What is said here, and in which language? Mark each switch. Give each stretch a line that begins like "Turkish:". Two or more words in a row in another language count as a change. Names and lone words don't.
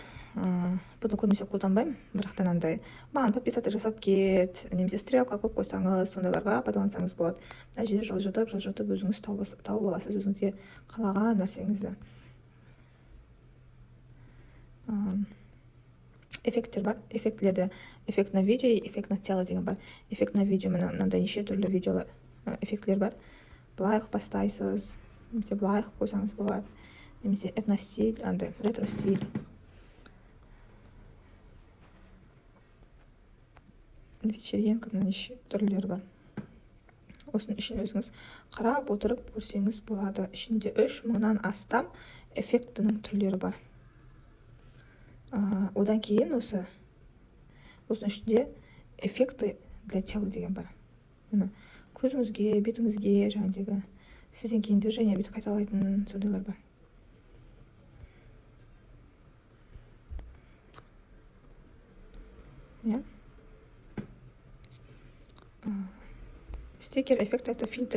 Kazakh: Бұны көбінесе қолданбаймын, бірақтан андай маған подписаться жасап кет, немесе стрелка қойып қойсаңыз, сондайларға пайдалансаңыз болады. Мына жерде жылжытып өзіңіз тауып аласыз, өзіңізге қалаған нәрсеңізді. Эффекттер бар, эффектілерде
Russian: эффект на видео и эффект на тело
Kazakh: деген бар.
Russian: Эффект на видео,
Kazakh: мынандай неше түрлі видео эффектілер бар. Былай қылып бастайсыз, немесе былай қылып қойсаңыз болады, немесе этностиль, андай ретро-стиль. Вечеринка, неше түрлері бар. Осының үшін өзіңіз қарап отырып көрсеңіз болады. Ішінде 3000-нан астам эффектінің түрлері бар. Одан кейін осының ішінде
Russian: эффекты для тела
Kazakh: деген бар. Көзіңізге, бетіңізге, жаңағыдегі сізден кейін движение бүйтіп қайталайтын сондайлар бар.
Russian: Стикер эффект это фильтр.